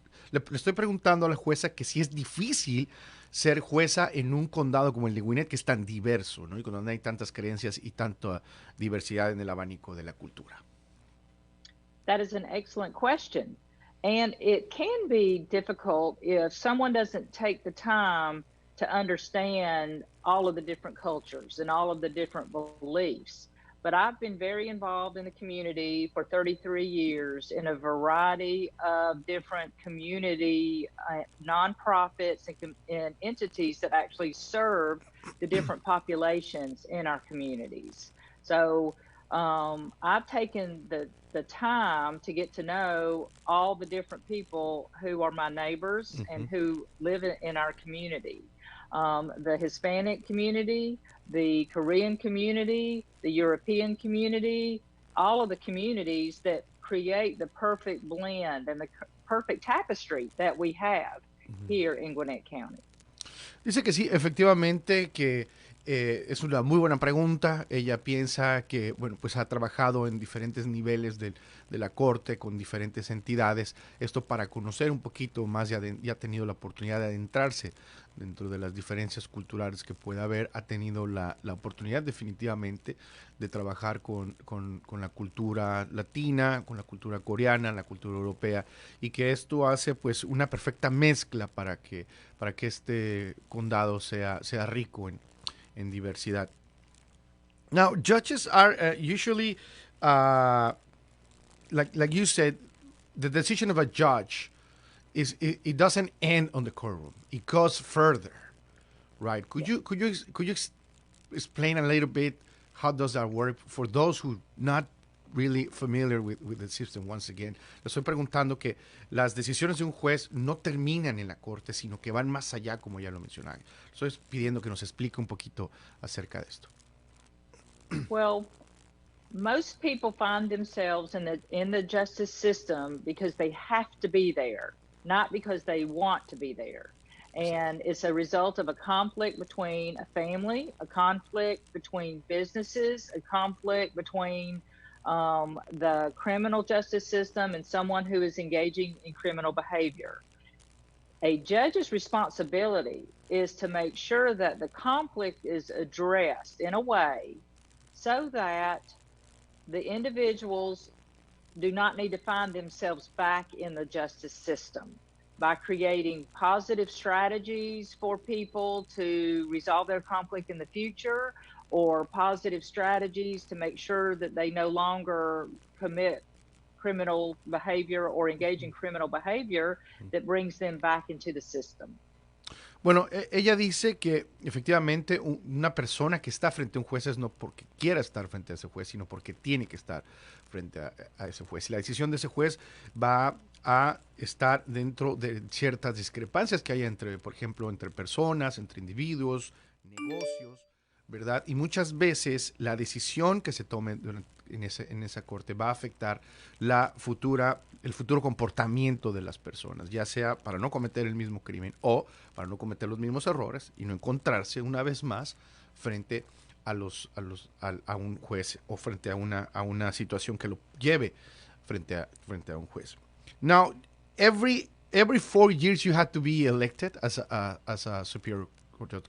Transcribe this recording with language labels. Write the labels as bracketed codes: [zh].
[es] Le estoy preguntando a la jueza que si es difícil ser jueza en un condado como el de Gwinnett, que es tan diverso, ¿no? Y donde hay tantas creencias y tanta diversidad en el abanico de la cultura. [en] That is an excellent question. And it can be difficult if someone doesn't take the time to understand all of the different cultures and all of the different beliefs. but I've been very involved in the community for 33 years in a variety of different community nonprofits and entities that actually serve the different populations in our communities. So I've taken the time to get to know all the different people who are my neighbors and who live in our community. The Hispanic community, the Korean community, the European community, all of the communities that create the perfect blend and the perfect tapestry that we have here in Gwinnett County. [es] Dice que sí, efectivamente que es una muy buena pregunta. Ella piensa que, bueno, pues ha trabajado en diferentes niveles de la corte con diferentes entidades. Esto para conocer un poquito más y ha tenido la oportunidad de adentrarse dentro de las diferencias culturales que pueda haber. Ha tenido la oportunidad definitivamente de trabajar con la cultura latina, con la cultura coreana, la cultura europea, y que esto hace pues una perfecta mezcla para que este condado sea rico en diversidad. [en] Now, judges are usually, like you said, the decision of a judge it doesn't end on the courtroom. It goes further, right? Could you explain a little bit how does that work for those who not really familiar with the system? Once again, [es] le estoy preguntando que las decisiones de un juez no terminan en la corte, sino que van más allá, como ya lo mencionaba. Estoy pidiendo que nos explique un poquito acerca de esto. [en] Well, most people find themselves in the justice system because they have to be there, not because they want to be there. And it's a result of a conflict between a family, a conflict between businesses, a conflict between the criminal justice system and someone who is engaging in criminal behavior. A judge's responsibility is to make sure that the conflict is addressed in a way so that the individuals do not need to find themselves back in the justice system, by creating positive strategies for people to resolve their conflict in the future, or positive strategies to make sure that they no longer commit criminal behavior or engage in criminal behavior that brings them back into the system. [es] Bueno, ella dice que efectivamente una persona que está frente a un juez es no porque quiera estar frente a ese juez, sino porque tiene que estar frente a ese juez. Y la decisión de ese juez va a estar dentro de ciertas discrepancias que hay entre, por ejemplo, entre personas, entre individuos, negocios, ¿verdad? Y muchas veces la decisión que se tome en esa corte va a afectar el futuro comportamiento de las personas, ya sea para no cometer el mismo crimen o para no cometer los mismos errores y no encontrarse una vez más frente a un juez o frente a una situación que lo lleve frente a un juez. [en] Now, every 4 years you have to be elected as a superior court.